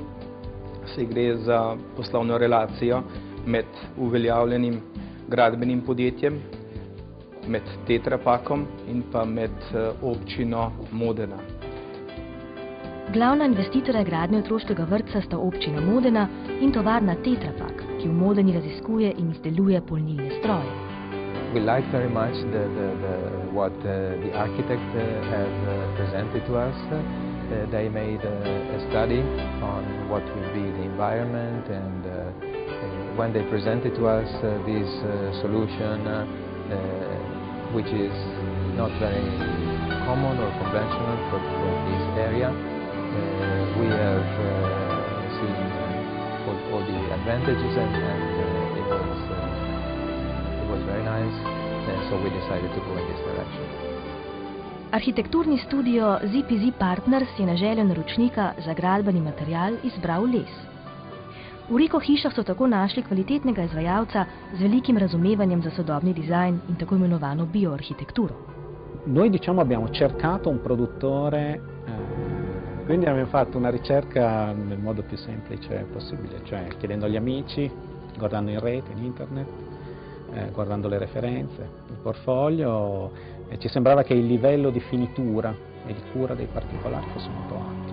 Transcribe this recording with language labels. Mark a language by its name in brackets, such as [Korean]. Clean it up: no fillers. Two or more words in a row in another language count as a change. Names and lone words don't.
[Slovenian] Saj gre za poslovno relacijo med uveljavljenim gradbenim podjetjem, med Tetra Pakom in pa med občino Modena. Glavna investitorja gradnje otroškega vrtca sta občina Modena in tovarna Tetra Pak, ki v Modeni raziskuje in izdeluje polnilne stroje. [English] We like very much what the architect has presented to us. They made a study on what will be the environment, and when they presented to us this solution, which is not very common or conventional for this area, we have seen all the advantages, and it was very nice, and so we decided to go in this direction. [Slovenian] Arhitekturni studio ZPZ Partners je na željo naročnika za gradbeni material izbral les. V Riko hišah so tako našli kvalitetnega izvajalca z velikim razumevanjem za sodobni dizajn in tako imenovano bioarhitekturo. [Italian] Noi abbiamo cercato un produttore, quindi abbiamo fatto una ricerca nel modo più semplice possibile, cioè chiedendo agli amici, guardando in rete, in internet, guardando le referenze, il portfolio, e ci sembrava che il livello di finitura e di cura dei particolari fosse molto alto.